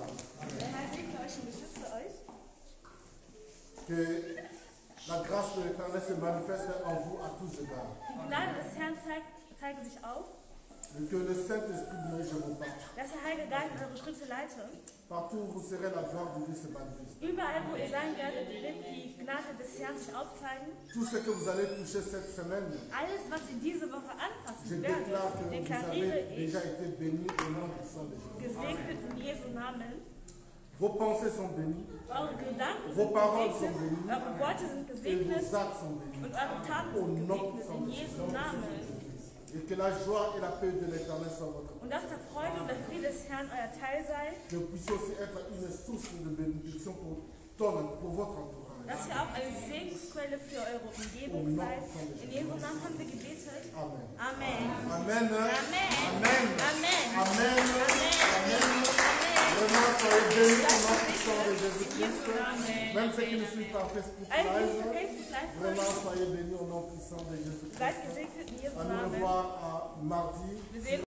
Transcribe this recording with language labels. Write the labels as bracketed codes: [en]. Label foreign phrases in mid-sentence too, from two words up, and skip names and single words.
[de] Der Herr segne euch und beschütze euch. [fr] Que la grâce de l'Éternel se manifeste en vous à tous égards. [de] Die Gnade des Herrn zeige sich auf, [fr] Et que le Saint-Esprit dirige vos pas. [de] dass der Heilige Geist eure Schritte leite. [fr] Partout où vous serez, la gloire de Dieu se manifeste. [de] Überall, wo ihr sein werdet, wird die Gnade des Herrn sich aufzeigen. [fr] Tout ce que vous allez toucher cette semaine, [de] Alles, was ihr diese Woche [fr] je [de] anfassen [fr] déclare que [de] werdet, [fr] vous avez [de] deklariere ich, [fr] déjà été bénis au nom puissant de Jésus. [de] gesegnet in Jesu Namen. [fr] Vos pensées sont bénies, [de] Eure Gedanken [fr] vos [de] sind [fr] paroles sont [de] gesegnet, [fr] bénies [de] eure Worte sind [fr] et [de] gesegnet [fr] vos actes sont bénis. [de] und eure Taten [fr] Au [de] sind [fr] nom [de] gesegnet [fr] puissant [de] in [fr] de [de] Jesu [fr] Jésus. [de] Namen. [fr] Et que la joie et la paix de l'Éternel soient votre [de] Und dass der Freude und der Friede des Herrn euer Teil sei, [fr] que vous puissiez aussi être une source de bénédiction pour votre entourage. [de] dass ihr auch eine Segensquelle für eure Umgebung seid. In Jesu Namen haben wir gebetet. Amen. Amen. Amen. Amen. Amen. Amen. Amen. Amen. [fr] Vraiment, soyez bénis au nom puissant de Jésus-Christ. Même ceux qui nous suivent par Facebook [de] Alle, die [fr] Live, [de] auf Facebook live [fr] vraiment, [de] folgen, [fr] soyez bénis au nom puissant de Jésus-Christ. [de] seid gesegnet in Jesu [fr] À nous [de] Namen. [fr] revoir à mardi. [de] Wir sehen